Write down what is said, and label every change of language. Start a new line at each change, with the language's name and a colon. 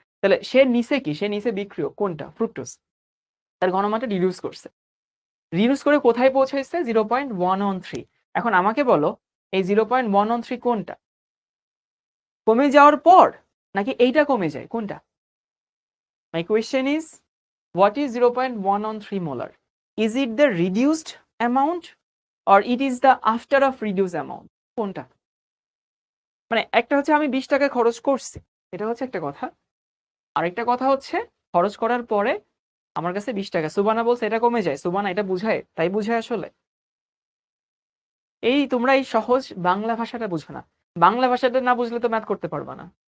Bangla: তাহলে সে নিচে কি, সে নিচে বিক্রিয় কোনটা, ফ্রুক্টোজ, তার ঘনমাত্রা রিডিউস করছে, রিডিউস করে কোথায় পৌঁছাইছে 0.113। এখন আমাকে বলো এই 0.113 কোনটা, কমে যাওয়ার পর নাকি এইটা কমে যায়, কোনটা? My question is
English: what is 0.113 molar? Is it the reduced amount or it is the after of reduced amount?
Bangla: কোনটা? মানে একটা হচ্ছে আমি 20 টাকা খরচ করছি, এটা হচ্ছে একটা কথা, আরেকটা কথা হচ্ছে খরচ করার পরে আমার কাছে 20 টাকা, সুবানা বলছে এটা কমে যায়, সুবানা এটা বুঝায়, তাই বুঝায় আসলে? এই তোমরা এই সহজ বাংলা ভাষাটা বুঝো না, বাংলা ভাষাটা না বুঝলে তো ম্যাথ করতে পারবা না।